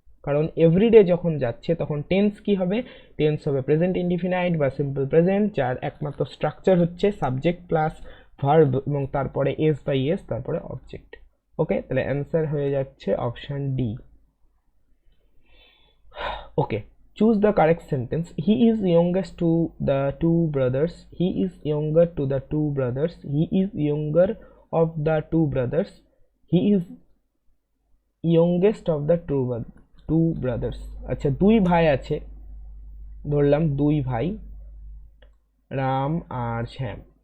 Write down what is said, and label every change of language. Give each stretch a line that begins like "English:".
Bangla: কারণ এভরিডে যখন যাচ্ছে তখন টেন্স কি হবে? টেন্স হবে প্রেজেন্ট ইনডিফিনাইট বা সিম্পল প্রেজেন্ট, যার একমাত্র স্ট্রাকচার হচ্ছে সাবজেক্ট প্লাস ভার্ব এবং তারপরে এস বা ইএস তারপরে অবজেক্ট। ওকে, তাহলে অ্যান্সার হয়ে যাচ্ছে option D.
English: Okay, choose the correct sentence. He is youngest to the two brothers, he is younger to the two brothers, he is younger of the two brothers, he is youngest of the two brothers.
Bangla: আচ্ছা, দুই ভাই আছে, ধরলাম দুই ভাই, রাম আর শ্যাম।